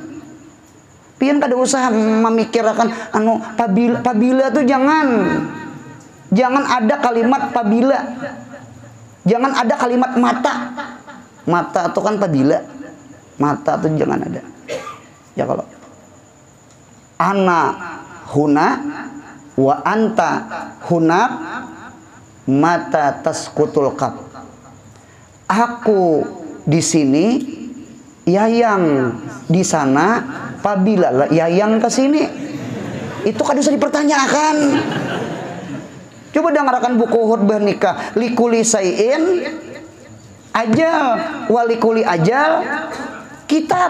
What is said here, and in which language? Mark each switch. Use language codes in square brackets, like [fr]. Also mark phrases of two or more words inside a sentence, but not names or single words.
[bjn] Pian kada usah memikirkan anu pabila tuh jangan ada kalimat pabila, jangan ada kalimat mata tuh kan pabila, mata tuh jangan ada. [id] Ya kalau [ar] ana huna wa anta hunak mata taskutul kap. [id] Aku di sini, Yayang di sana, pabila Yayang ke sini. Itu kan bisa dipertanyakan. Coba dengarkan buku khutbah nikah, [ar] likuli sayin ajal, walikuli ajal kitab.